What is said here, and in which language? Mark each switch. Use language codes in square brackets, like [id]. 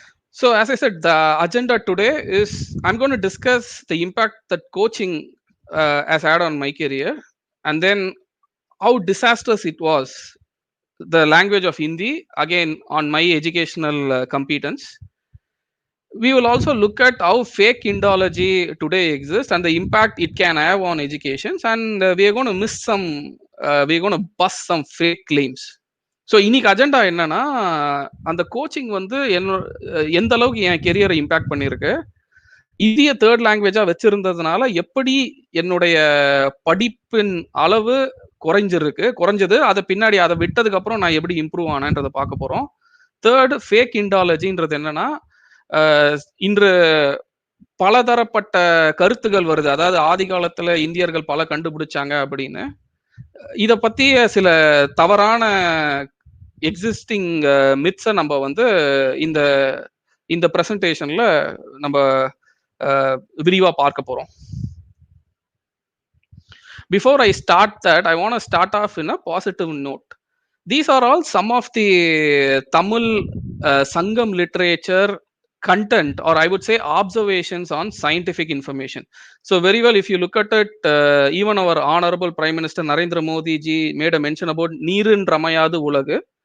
[en] So as I said, the agenda today is I'm going to discuss the impact that coaching has had on my career, and then how disastrous it was, the language of Hindi, again on my educational competence. We will also look at how fake Indology today exists and the impact it can have on educations, and we are going to miss some, we're going to bust some fake claims. [ta] So இன்னைக்கு agenda என்னன்னா, அந்த coaching வந்து எந்த அளவுக்கு என் கெரியரை impact பண்ணியிருக்கு, இந்திய third லாங்குவேஜா வச்சிருந்ததுனால எப்படி என்னுடைய படிப்பின் அளவு குறைஞ்சது, அதை பின்னாடி அதை விட்டதுக்கு அப்புறம் நான் எப்படி இம்ப்ரூவ் ஆனேன்றதை பார்க்க போறோம். தேர்ட், ஃபேக் இண்டாலஜின்றது என்னன்னா, இன்று பலதரப்பட்ட கருத்துகள் வருது. அதாவது ஆதி காலத்துல இந்தியர்கள் பல கண்டுபிடிச்சாங்க அப்படின்னு. இத பத்திய சில தவறான எக்ஸிஸ்டிங் மித்ஸை நம்ம வந்து இந்த இந்த பிரசன்டேஷன்ல நம்ம விரிவா பார்க்க போறோம். [en] Before I start that, I want to start off in a positive note. These are all some of the Tamil Sangam literature content, or I would say observations on scientific information. So very well, if you look at it, even our honorable Prime Minister Narendra Modi ji made a mention about Neerin Ramayadu Ulagu.